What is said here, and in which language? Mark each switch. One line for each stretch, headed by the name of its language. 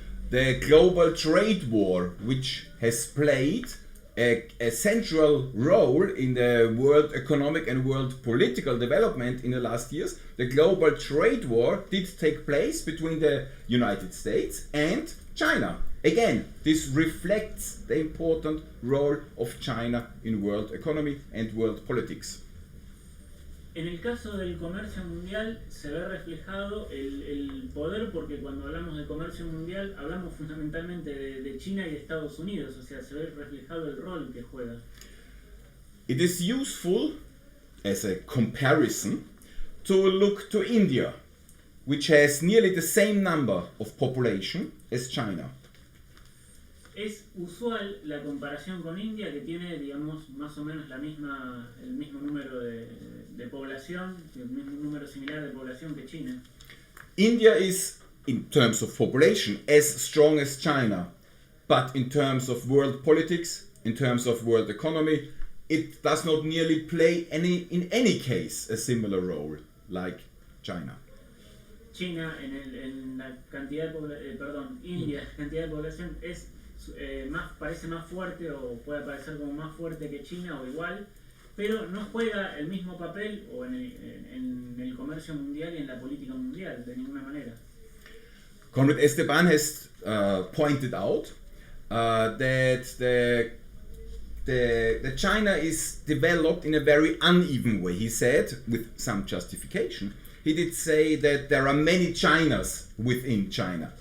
English: The global trade war, which has played a central role in the world economic and world political development in the last years, the global trade war did take place between the United States and China. Again, this reflects the important role of China in world economy and world politics.
Spanish: En el caso del comercio mundial se ve reflejado el poder, porque cuando hablamos de comercio mundial hablamos fundamentalmente de China y de Estados Unidos, o sea, se ve reflejado el rol que juega.
English: It is useful as a comparison to look to India, which has nearly the same number of population as China.
Spanish: Es usual la comparación con India, que tiene, digamos, más o menos el mismo número de población, el mismo número similar de población que China.
English: India is, in terms of population, as strong as China, but in terms of world politics, in terms of world economy, it does not nearly play in any case a similar role like China.
Spanish: China en la cantidad de India, cantidad de población parece más fuerte o puede parecer como más fuerte que China o igual, pero no juega el mismo papel o en el comercio mundial y en la política mundial de ninguna manera.
English: Conrad Esteban has pointed out that the China is developed in a very uneven way. He said, with some justification, he did say that there are many Chinas within China.